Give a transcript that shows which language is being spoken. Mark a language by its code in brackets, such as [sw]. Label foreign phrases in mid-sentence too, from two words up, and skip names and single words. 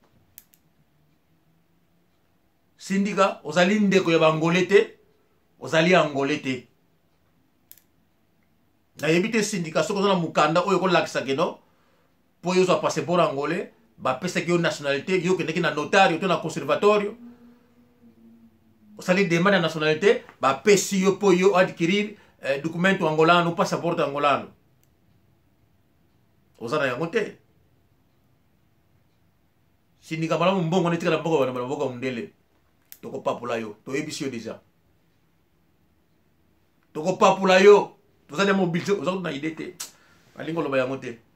[ln] syndicat ozali ndeko ya bangolais te ozali angolais te na yebite syndicat soko na mukanda oyo kolakisa keno po yo zo passeport angolais ba pesa ki yo nationalité yo kendeki na notario to na conservatorio osali demande ya nationalité bapesi yo po yo [pt] adquirir documento angolano [ln] passeport angolano oza na yango te syndicat malamu mbongo netikala mboka wana mboka mundele tokopapula yo toyebisi yo deja tokopapula yo toza na mobilité oza na idée te balingi oloba yango te